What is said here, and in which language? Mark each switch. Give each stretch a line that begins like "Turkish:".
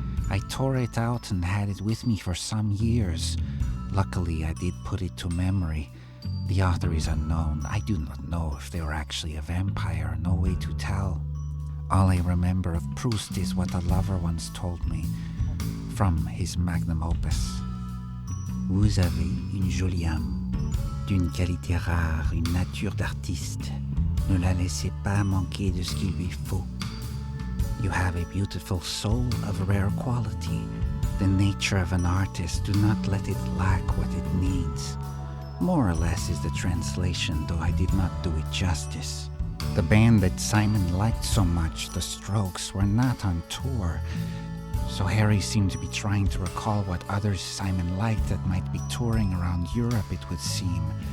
English: I tore it out and had it with me for some years. Luckily, I did put it to memory. The author is unknown. I do not know if they were actually a vampire, no way to tell. All I remember of Proust is what a lover once told me, from his magnum opus.
French: Vous avez une jolie âme, d'une qualité rare, une nature d'artiste. Ne la laissez pas manquer de ce qu'il lui faut.
English: You have a beautiful soul of rare quality, the nature of an artist. Do not let it lack what it needs. More or less is the translation, though I did not do it justice. The band that Simon liked so much, the Strokes, were not on tour, so Harry seemed to be trying to recall what others Simon liked that might be touring around Europe, it would seem.